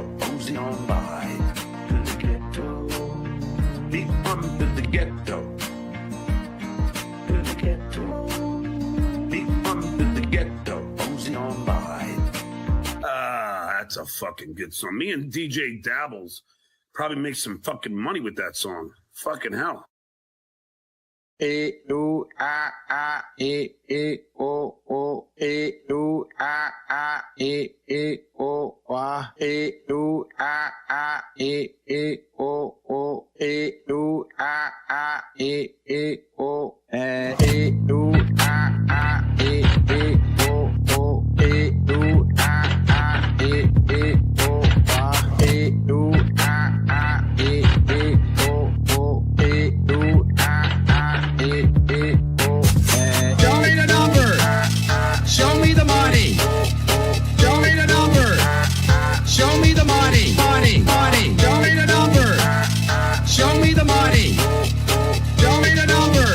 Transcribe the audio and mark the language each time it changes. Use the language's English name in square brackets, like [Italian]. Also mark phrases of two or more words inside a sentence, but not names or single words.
[English] Cozy on by. Be under the ghetto. Be under the ghetto. Cozy on by. That's a fucking good song. Me and DJ Dabbles probably make some fucking money with that song. Fucking hell. E U A A E E O O E U A A E E O A E U A A E E O O E U A A E E O E U A A E E O O E U A A E E O A E U A A E E O O E U A Show me the number. Show me the money. Show me the number. Show me the money. Money. Show me the number. Show me the money. Show me the number.